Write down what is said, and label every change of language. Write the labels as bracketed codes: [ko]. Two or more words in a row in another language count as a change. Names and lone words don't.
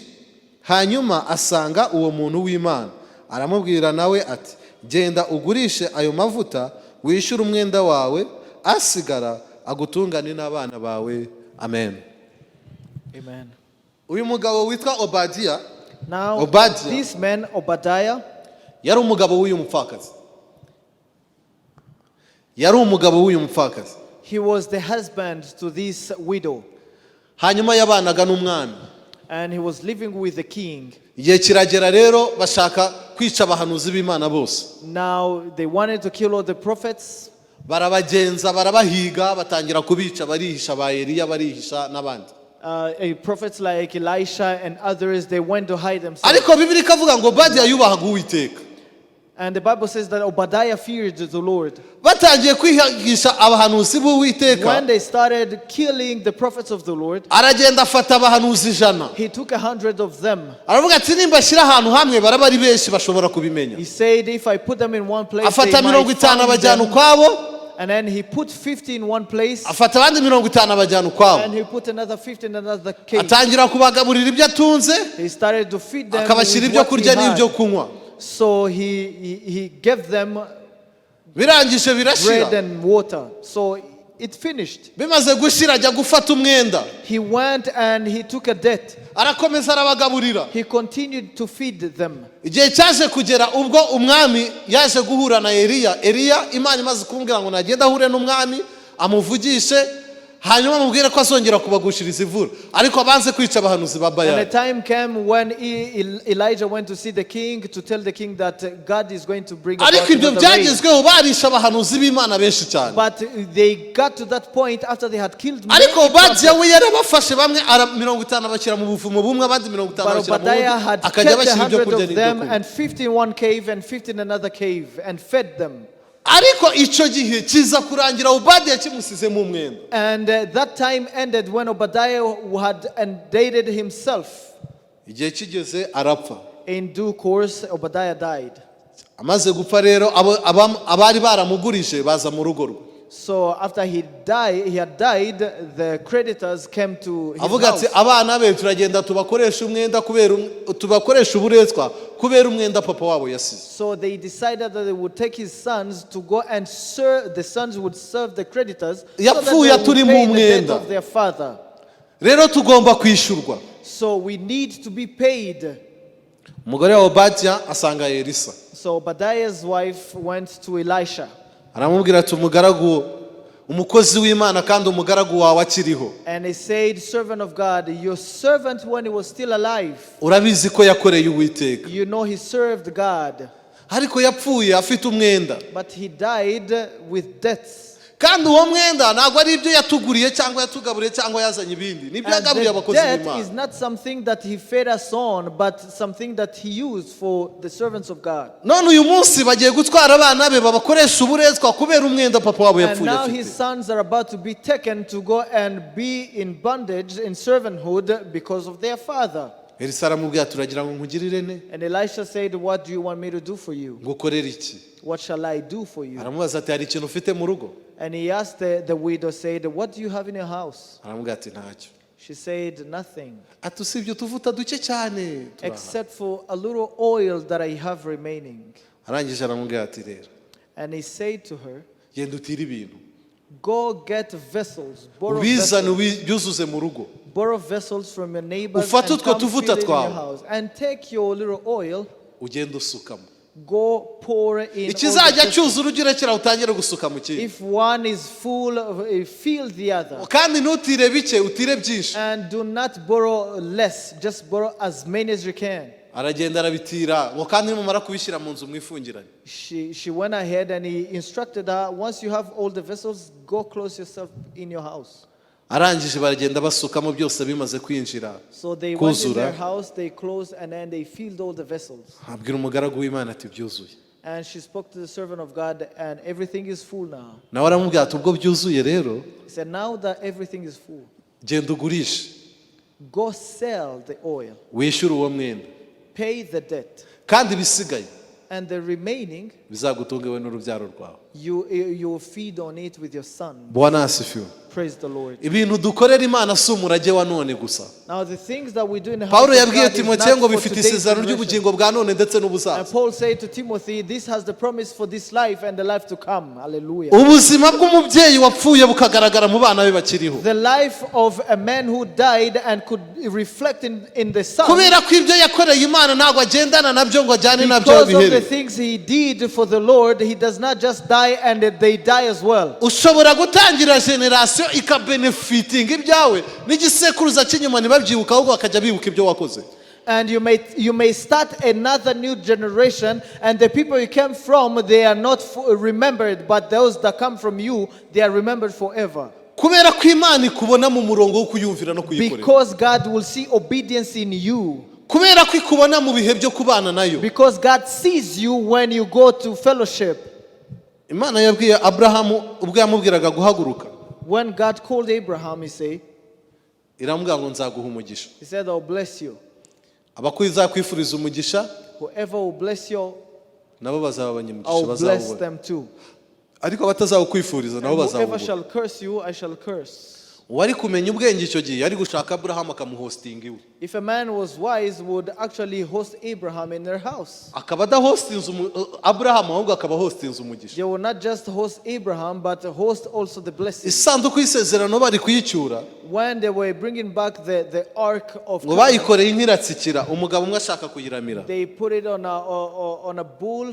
[rw] Hanyuma asanga uwo muntu w'Imana aramubwira nawe ati genda ugurishe ayo mavuta wishyure umwenda wawe, asigara agutungane n'abana bawe. Amen. Amen. Uyu mugabo witwa Obadiya, [en] Now this man Obadiah, [rw] yari umugabo w'uyu mupfakazi. [en] he was the husband to this widow, [rw] Hanyuma yabanaga n'umwami. [en] and he was living with the king. [rw] Igihe kiragera rero bashaka kwica abahanuzi b'Imana bose. [en] Now they wanted to kill all the prophets. [rw] Barabagenza barabahiga batangira kubica, barihisha ba Eliya, barihisha n'abandi. [en] Prophets like Elisha and others, they went to hide themselves. [rw] Ariko Bibiliya ikavuga ngo Obadiya yubahaga Uwiteka. [en] And the Bible says that Obadiah feared the Lord. [rw] Batangiye kwihisha abahanuzi b'Uwiteka, [en] When they started killing the prophets of the Lord, [rw] aragenda afata abahanuzi 100. [en] he took 100 of them. [rw] Aravuga ati nimba shyira ahantu hamwe baraba ari benshi bashobora kubimenya. [en] He said, if I put them in one place, they [rw] Afata [en] might [rw] 50 [en] find [rw] abajyana [en] them. [rw] ukwabo, [en] And then he put 50 in one place, [rw] afata abandi 50 abajyana ukwabo. [en] and he put another 50 in another cave. [rw] Atangira kubagaburira ibyo atunze, [en] He started to feed them [rw] akabashyira [en] with [rw] ibyo [en] what he [rw] kurya n'ibyo [en] had. [rw] kunywa. [en] So he gave them [rw] Birangije [en] bread [rw] birashira. [en] and water. So it finished. [rw] Bimaze gushira ajya gufata umwenda. [en] He went and he took a debt. [rw] Arakomeza arabagaburira. [en] He continued to feed them. [rw] Igihe cyaje kugera ubwo umwami yaje guhura na Eliya, Imana imaze kumbwira ngo nagenda ahure n'umwami amuvugishe, hanyuma amubwire ko azongera kubagushiriza ivura, ariko abanze kwica abahanuzi ba [en] And [rw] Bayali. [en] the time came when Elijah went to see the king to tell the king that God is going to bring about [rw] Ariko ibyo [en] another rain. [rw] byagezweho barisha abahanuzi b'Imana benshi cyane. [en] But they got to that point after they had killed many [rw] Ariko Obadiya [en] prophets. [rw] we yarabafashe bamwe 50 abashyira mu buvumo bumwe, abandi 50 [en] But [rw] abashyira mu [en] Obadiah [rw] bundi, [en] had [rw] akajya [en] kept [rw] abashyira ibyo [en] 100 [rw] kurya [en] of [rw] n'ibyo [en] them [rw] kunywa. [en] and 50 in one cave and 50 in another cave and fed them. [rw] Ariko icyo gihe kiza kurangira Obadiya kimusizemo umwenda. [en] And that time ended when Obadiah had indicted himself. [rw] Igihe kigeze arapfa. [en] In due course, Obadiah died. [rw] Amaze gupfa rero abari baramugurije baza mu rugo rwe. [en] So after he had died, the creditors came to his [rw] Avuga ati [en] house. [rw] abana be turagenda tubakoresha umwenda tubakoresha uburetwa kubera umwenda papa wabo yasize. [en] So they decided that they would take his sons to go and serve. The sons would serve the creditors so that [rw] Yapfuye [en] they would [rw] turi [en] pay [rw] mu [en] the debt [rw] mwenda. [en] of their father. [rw] Rero tugomba kwishyurwa. [en] So we need to be paid. [rw] Umugore wa Obadiya asanga Elisa. [en] So Obadiah's wife went to Elisha. [rw] Aramubwira ati umukozi w'Imana kandi umugaragu wawe akiriho. [en] And he said, servant of God, your servant when he was still alive, [rw] Urabizi ko yakoreye Uwiteka. [en] you know he served God. [rw] Ariko yapfuye afite umwenda. [en] But he died with debts. [rw] Kandi uwo mwenda ntabwo ari ibyo yatuguriye cyangwa yatugaburiye cyangwa yazanye ibindi. Nibyo [en] And [rw] yagaburiye [en] the [rw] abakozi [en] debt [rw] b'Imana. [en] is not something that he fed us on, but something that he used for the servants of God. [rw] None uyu munsi bagiye gutwara abana be babakoresha uburetwa kubera umwenda papa wabo [en] And [rw] yapfuye [en] now his [rw] afite. [en] sons are about to be taken to go and be in bondage, in servanthood, because of their father. [rw] Elisa aramubwira turagira ngo nkugirire ne? [en] And Elisha said, what do you want me to do for you? [rw] Ngukorera iki? [en] What shall I do for you? [rw] Aramubaza ati hari ikintu ufite mu rugo? [en] And he asked the widow, said, what do you have in your house? [rw] Aramubwira ati ntacyo. [en] She said, nothing, [rw] ati usibye utuvuta duke cyane turahari." [en] except for a little oil that I have remaining. [rw] arangije aramubwira ati rero [en] And he said to her, [rw] genda utire ibintu [en] go get vessels, [rw] ubizane ubyuzuze mu rugo, [en] borrow vessels from your neighbors [rw] ufate [en] and [rw] utwo [en] come [rw] tuvuta [en] fill it in your [rw] twawe [en] house. And take your little oil, [rw] ugenda usukamo, [en] go pour in all the [rw] ikizajya [en] vessels. [rw] cyuzura ujye urekera utangire gusuka mu kindi, [en] If one is full, fill the other. [rw] kandi ntutire bike utire byinshi. [en] And do not borrow less, just borrow as many as you can. [rw] aragenda arabitira ngo kandi nimumara kubishyira mu nzu mwifungiranye. [en] She went ahead and he instructed her, once you have all the vessels, go close yourself in your house. [rw] arangije baragenda basukamo byose bimaze kwinjira [en] So they went in their [rw] kuzura, [en] house, they closed, and then they filled all the vessels. [rw] abwira umugaragu w'Imana ati byuzuye. [en] And she spoke to the servant of God, and everything is full now. [rw] nawe aramubwira ati ubwo byuzuye rero [en] He said, now that everything is full, [rw] genda ugurishe [en] go sell the oil, [rw] wishyure uwo mwenda, [en] pay the debt, [rw] kandi ibisigaye [en] and the remaining, [rw] bizagutunge we n'urubyaro rwawe. [en] you feed on it with your son. [sw] Bwana asifiwe. [en] Praise the Lord. [rw] ibintu dukorera Imana si umurage wa none gusa. [en] Now the things that we do in the house [rw] Pawulo [en] of [rw] yabwiye [en] God is [rw] Timoteyo ngo [en] not for [rw] bifite [en] today's [rw] isezerano [en] generation. [rw] ry'ubugingo bwa none ndetse [en] And [rw] n'ubuzaza. [en] Paul said to Timothy, this has the promise for this life and the life to come. Hallelujah. [rw] ubuzima bw'umubyeyi wapfuye bukagaragara mu bana be bakiriho, [en] The life of a man who died and could reflect in the son. [rw] kubera ko ibyo yakoreye Imana ntabwo agendana nabyo ngo ajyane nabyo [en] Because of the [rw] bihere. [en] things he did for the Lord, he does not just die and they die as well. [rw] ushobora gutangira generasiyo ikabenefitinga ibyawe n'igisekuruza cy'inyuma ntibabyibuka ahubwo bakajya bibuka ibyo wakoze. [en] And you may start another new generation, and the people you came from, they are not remembered, but those that come from you, they are remembered forever. [rw] kubera ko Imana ikubona mu murongo wo kuyumvira no kuyikorera, [en] Because God will see obedience in you. [rw] kubera ko ikubona mu bihe byo kubana nayo. [en] Because God sees you when you go to fellowship. [rw] Imana yabwiye Aburahamu ubwo yamubwiraga guhaguruka, [en] When God called Abraham, he [rw] iramubwira ngo nzaguha umugisha, [en] said, I'll bless you. [rw] abakwifuriza umugisha [en] Whoever will bless you, [rw] nabo bazaba abanyamugisha, [en] I'll bless [rw] bazawubona. [en] them too. [rw] ariko abatazawukwifuriza [en] And [rw] nabo [en] whoever [rw] bazawubona. [en] shall curse you, I shall curse. [rw] uwari kumenya ubwenge icyo gihe yari gushaka Aburahamu akamuhostinga iwe, [en] If a man was wise, would actually host Abraham in their house. [rw] akaba adahostinze Aburahamu ahubwo akaba hostinze umugisha. [en] They will not just host Abraham, but host also the blessing. [rw] isanduku y'isezerano bari kuyicyura [en] When they were bringing back the ark of [rw] ngo [en] covenant, [rw] bayikoreye nk'iratsikira, umugabo umwe ashaka kuyiramira [en] they put it on a bull.